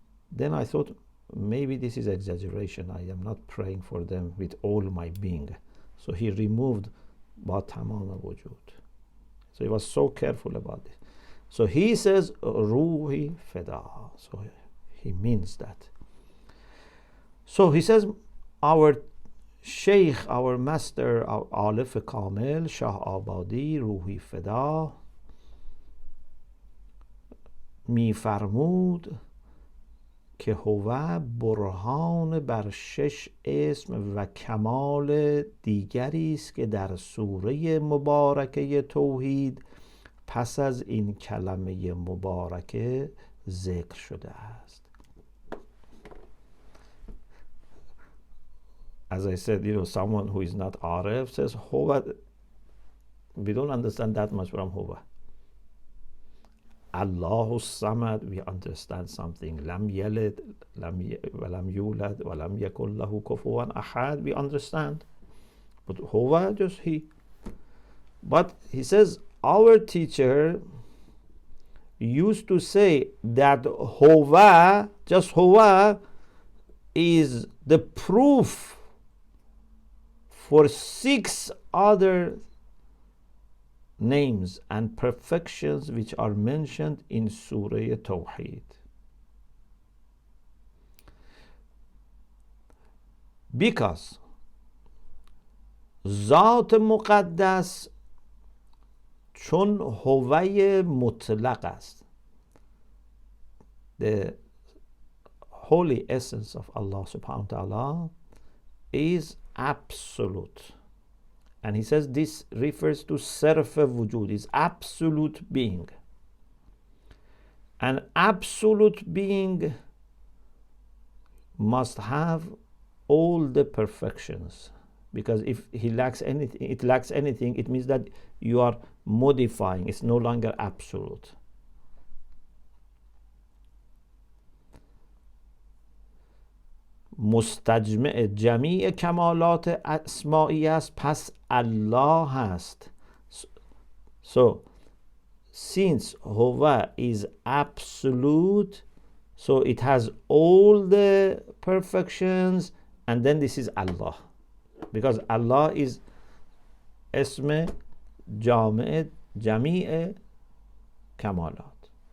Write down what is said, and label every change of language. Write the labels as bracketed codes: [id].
[en] Then I thought, maybe this is exaggeration. I am not praying for them with all my being. So he removed [fa] با تمام وجود. [en] So he was so careful about it. So he says [fa] روحی فدا. [en] So he means that. So he says, our Sheikh, our master, our Alif Kamil, Shah Abadi, Ruhi Feda, [fa] می فرمود که هو برهان بر 6 اسم و کمال دیگری است که در سوره مبارکه توحید پس از این کلمه مبارکه ذکر شده است. [en] As I said, someone who is not Arif says Huwa. We don't understand that much from Huwa. Allahu Samad, we understand something. Lam yalid, walam yulad, walam yakul lahu kufuwan ahad, we understand. But Huwa, just he. But he says, our teacher used to say that Huwa, just Huwa, is the proof for 6 other names and perfections which are mentioned in Surah Tawhid. Because [fa] ذات مقدس چون هوای مطلق است. [en] The holy essence of Allah subhanahu wa ta'ala is absolute. And he says this refers to Sarf Wujud, is absolute being. An absolute being must have all the perfections. Because if he lacks anything, it means that you are modifying. It's no longer absolute. [fa] مستجمع جمیع کمالات اسمائی است، پس الله هست. [en] So since Huwa is absolute, so it has all the perfections, and then this is Allah, because Allah is [fa] اسم جامع جمیع کمالات.